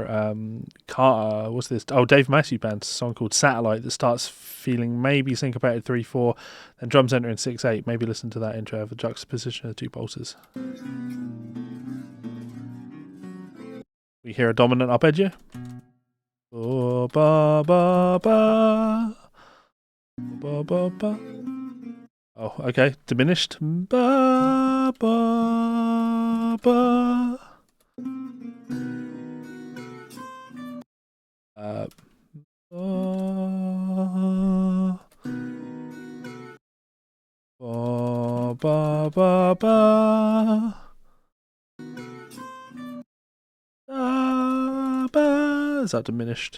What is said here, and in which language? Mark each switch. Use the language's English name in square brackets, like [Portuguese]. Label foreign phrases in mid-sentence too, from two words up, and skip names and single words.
[English] What's this? Oh, Dave Matthews Band's song called Satellite that starts feeling maybe syncopated 3/4, then drums enter in 6/8. Maybe listen to that intro of the juxtaposition of the two pulses. We hear a dominant arpeggio. Oh, ba ba ba. Ba ba ba. Oh, okay. Diminished. Ba ba ba. Ba ba ba ba. Is that diminished?